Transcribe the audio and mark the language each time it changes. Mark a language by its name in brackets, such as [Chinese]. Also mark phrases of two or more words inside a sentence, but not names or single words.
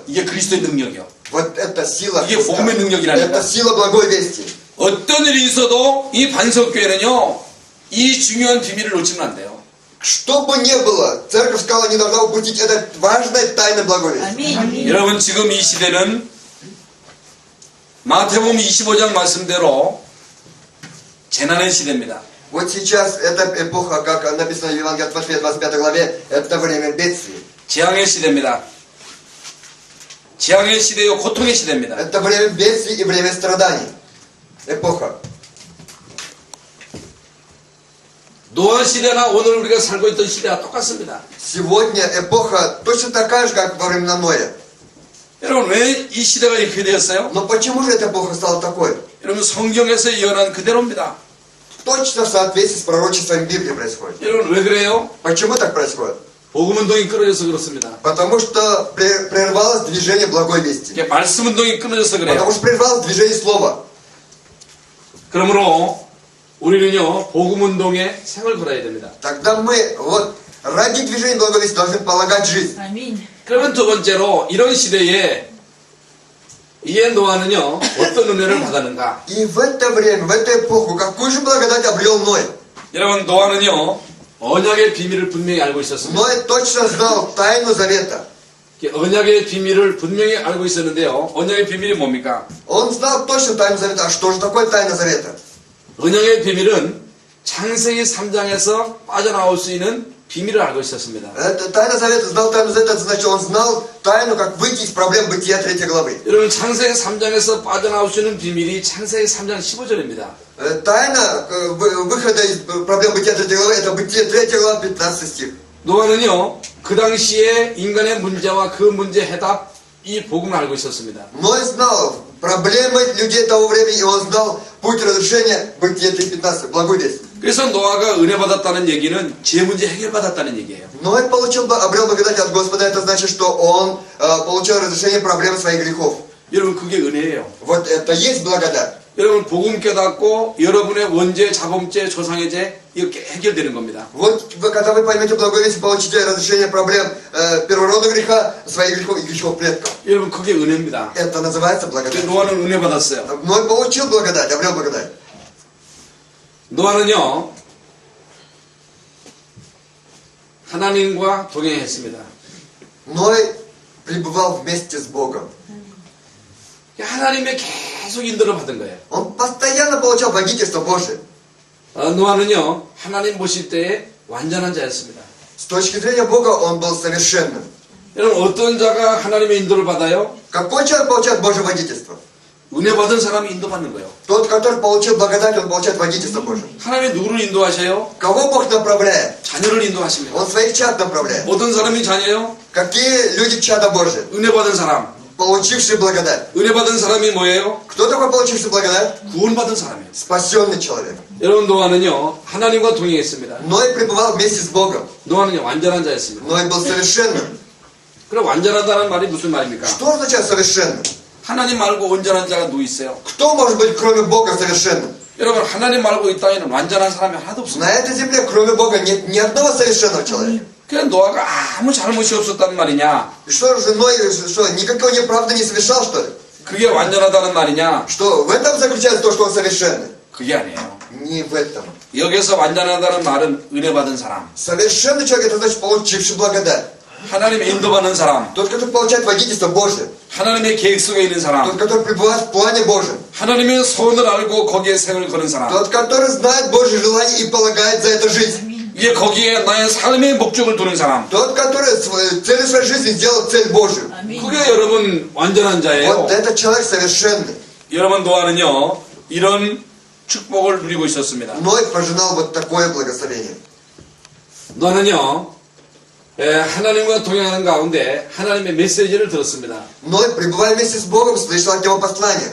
[Korean] 이게 그리스도의 능력이요. [Russian] Вот это сила [Korean] 이게 [Russian] Христа. [Korean] 복음의 능력이라니까. [Russian] Это сила благовестия. [Korean] 어떤 일이 있어도 이 반석교회는요 이 중요한 비밀을 놓치면 안 돼요. [Russian] Что бы ни было, церковь сказала, не должна упустить это важное тайное благовестие. [Korean] 아멘. 여러분 지금 이 시대는 마태복음 25장 말씀대로 재난의 시대입니다. [Russian] Вот сейчас эта эпоха, как написано в Евангелии от Матфея 25 главе, это время бедствий. [Korean] 재앙의 시대입니다. 재앙의 시대요 고통의 시대입니다. [Russian] Это время бедствий и время страданий. Эпоха. [Korean] 노아 시대나 오늘 우리가 살고 있던 시대와 똑같습니다. [Russian] Сегодня эпоха точно такая же, как во времена Ноя. [Korean] 여러분 왜 이 시대가 이렇게 되었어요? [Russian] Но почему же эта эпоха стала такой? [Korean] 여러분 성경에서 예언한 그대로입니다. [Russian] Точно в соответствии с пророчеством Библии происходит. [Korean] 여러분 왜 그래요? [Russian] Почему так происходит? [Korean] 복음운동이 끊어져서 그렇습니다. [Russian] Потому что прервалось движение благой вести. [Korean] 이게 말씀운동이 끊어져서 그래요. [Russian] Потому что прервалось движение слова. [Korean] 그러므로 우리는요 복음운동에 생을 걸어야 됩니다. [Russian] Тогда мы вот ради движения благой вести должны полагать жизнь. [Korean] 아멘. 그러면 두 번째로 이런 시대에 이에 노아는요 어떤 은혜를 받았는가? [Russian] И в это время, в эту эпоху, какую же благодать обрел Ной? [Korean] 여러분 노아는요 언약의 비밀을 분명히 알고 있었습니다. [Russian] Ной точно знал тайну завета. [Korean] 언약의 비밀을 분명히 알고 있었는데요. 언약의 비밀이 뭡니까? [Russian] Он знал точно тайну завета. А что же такое тайна завета? [Korean] 언약의 비밀은 창세기 3장에서 빠져나올 수 있는 비밀을 알고 있었습니다. [Russian] Это тайна завета, знал тайну завета, это значит, он знал тайну, как выйти из проблем Бытия 3 главы. [Korean] 여러분 창세기 3장에서 빠져나올 수 있는 비밀이 창세기 3장 15절입니다. [Russian] Тайна выхода из проблем Бытия 3 главы, это Бытие 3 глава, 15 стих. [Korean] 노아는요 그 당시에 인간의 문제와 그 문제 해답 이 복음을 알고 있었습니다. [Russian] Ной знал проблемы людей того времени, и он знал путь разрешения Бытия 3.15, благую весть. [Korean] 그래서 노아가 은혜 받았다는 얘기는 제 문제 해결 받았다는 얘기예요. [Russian] Ной обрел благодать от Господа, это значит, что он получил разрешение проблем своих грехов. [Korean] 여러분 그게 은혜예요. [Russian] Вот это есть благодать. [Korean] 여러분 복음 깨닫고 여러분의 원죄, 자범죄, 조상의 죄 이렇게 해결되는 겁니다. [Russian] Вот когда вы поймете благую весть, получите разрешение проблем первородного греха, своих грехов и грехов предков. [Korean] 여러분 그게 은혜입니다. [Russian] Это называется благодать. [Korean] 노아는 은혜 받았어요. [Russian] Ной получил благодать, обрел благодать. [Korean] 노아는요 하나님과 동행했습니다. [Russian] Ной пребывал вместе с Богом. [Korean] 하나님의 계속 인도를 받은 거예요. [Russian] Он постоянно получал водительство Божие. [Korean] 노아는요 하나님 보실 때에 완전한 자였습니다. [Russian] С точки зрения Бога он был совершенным. [Korean] 여러분 어떤 자가 하나님의 인도를 받아요? [Russian] Какой человек получает Божье водительство? [Korean] 은혜 받은 사람이 인도받는 거예요. [Russian] Тот, который получил благодать, он получает водительство Божие. [Korean] 하나님이 누구를 인도하셔요? [Russian] Кого Бог направляет? [Korean] 자녀 자녀를 인도하십니다. [Russian] Он своих чад направляет. [Korean] 어떤 사람이 자녀예요? [Russian] Какие люди чада Божьи? [Korean] 은혜 받은 사람. [Russian] Получившие благодать. [Korean] 은혜 받은 사람이 뭐예요? [Russian] Кто такой получивший благодать? [Korean] 구원 받은 사람이에요. [Russian] Спасенный человек. [Korean] 여러분 노아는요 하나님과 동행했습니다. [Russian] Ной пребывал вместе с Богом. [Korean] 노아는요 완전한 자였습니다. [Russian] Ной был совершенным. [Korean] 그럼 완전하다는 말이 무슨 말입니까? [Russian] Что означает совершенным? [Korean] 하나님 말고 온전한 자가 누구 있어요? [Russian] Кто может быть кроме Бога совершенным? [Korean] 여러분 하나님 말고 이 땅에는 완전한 사람이 하나도 없습니다. [Russian] На этой земле кроме Бога нет ни одного совершенного человека. [Korean] 그냥 노아가 아무 잘못이 없었단 말이냐? [Russian] И что же Ной, что, никакой неправды не совершал, что ли? [Korean] 그게 완전하다는 말이냐? [Russian] Что в этом заключается то, что он совершенный? [Korean] 그게 아니에요. [Russian] Не в этом. [Korean] 여기서 완전하다는 말은 은혜 받은 사람, [Russian] Совершенный человек, это значит получивший благодать. [Korean] 하나님의 인도받는 사람, [Russian] Тот, который получает водительство Божие. [Korean] 하나님의 계획 속에 있는 사람, [Russian] Тот, который пребывает в плане Божьем. [Korean] 하나님의 소원을 알고 거기에 생을 거는 사람. [Russian] Тот, который знает Божье желание и полагает за это жизнь. [Korean] 이게 거기에 나의 삶의 목적을 두는 사람. [Russian] Тот, который целью своей жизни сделал цель Божию. [Korean] 그게 여러분 완전한 자예요. [Russian] Вот этот человек совершенный. [Korean] 여러분 노아는요 이런 축복을 누리고 있었습니다. [Russian] Ной пожинал вот такое благословение. [Korean] 노아는요 하나님과 동행하는 가운데 하나님의 메시지를 들었습니다. [Russian] Ной, пребывая вместе с Богом, слышал от него послание.